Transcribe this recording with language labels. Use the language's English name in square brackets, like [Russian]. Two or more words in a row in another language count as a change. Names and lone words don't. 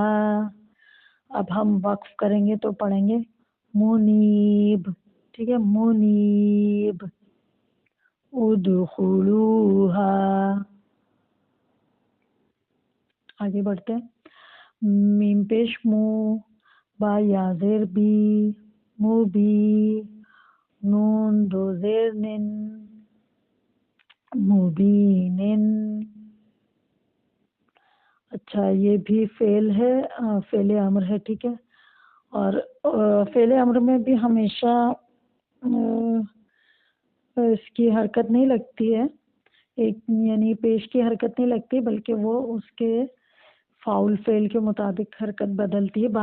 [Urdu] اب ہم وقف کریں گے تو پڑھیں گے منیب. ٹھیک ہے، [Arabic] منیب ادخلوہا. [Urdu] آگے بڑھتے ہیں. میم پیش مو، با یا زیر بی، مو بی. نون دو زیر نن، مبینن. اچھا، یہ بھی فعل ہے، فعل امر ہے. ٹھیک ہے، اور فعل امر میں بھی ہمیشہ اس کی حرکت نہیں لگتی ہے، ایک یعنی پیش کی حرکت نہیں لگتی، بلکہ وہ اس کے فاؤل فعل کے مطابق حرکت بدلتی ہے.